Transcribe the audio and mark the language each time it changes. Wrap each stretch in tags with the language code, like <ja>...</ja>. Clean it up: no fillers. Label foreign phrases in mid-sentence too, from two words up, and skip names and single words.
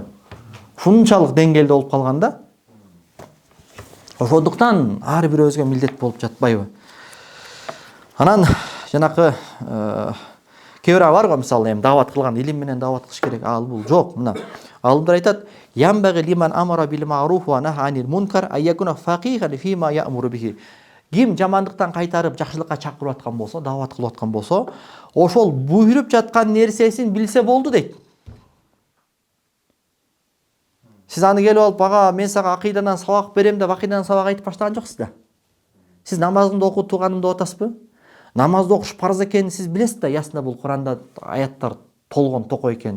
<ky>Ушунчалык деңгээлде болуп калганда, ошондуктан ар бирөөбүзгө милдет болуп жатпайбы? Анан жанакы кээ бирөө бар го, мисалы, даават кылган, илим менен даават кылыш керек. Ал бул жок. Мына алымдар айтат:</ky> <ar>"ينبغي لمن أمر بالمعروف ونهى عن المنكر أن يكون فقيها فيما يأمر به."</ar> <ky>Ким жамандыктан кайтарып жакшылыкка чакырып аткан болсо, даават кылып аткан болсо, ошол буйруп жаткан нерсесин билсе болду дейт. Сиз аны келип алып, "Ага, мен сага акыйдадан сабак берем" деп акыйдадан сабак айтып баштаган жоксуз да. Сиз намазыңды оку туганым деп атасызбы? Намазды окуш парз экенин сиз билесиз да, ясна бул Куранда аяттар толгон токо экен.</ky>